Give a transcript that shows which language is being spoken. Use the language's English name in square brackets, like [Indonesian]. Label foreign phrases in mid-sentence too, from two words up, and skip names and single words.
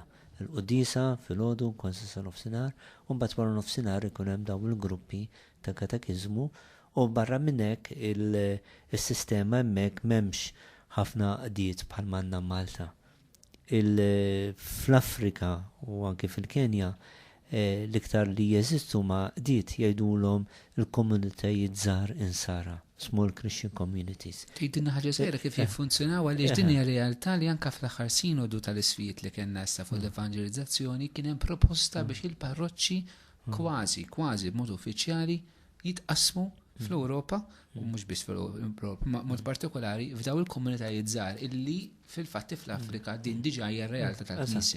[Maltese] Il-qudisa filgħodu kważi sa nofsinhar u mbagħad wara nofsinhar ikun hemm dawn il-gruppi ta' katekiżmu u barra minn hekk is-sistema hemmhekk m'hemmx ħafna qdiet bħal manna Malta. Fl-Afrika u anke fil-Kenja l-iktar li jeżistu ma' qdiet jgħidulhom il-komunitajiet żgħar insara, [English] small Christian communities. [Maltese] Tgħidilna ħaġa żgħira kif jiffunzjonaw għaliex din hija realtà li anke fl-aħħar sinodu tal-isfijiet li kellna issa fuq l-evanġelizzazzjoni kien hemm proposta biex il-parroċċi kważi b'mod uffiċjali jitqasmu fl-Ewropa u mhux biss fl-Ewropa, mod partikolari f'daw il-komunitajiet żgħar illi fil-fatti fl-Afrika din diġà hija r-realtà tal-Knisja.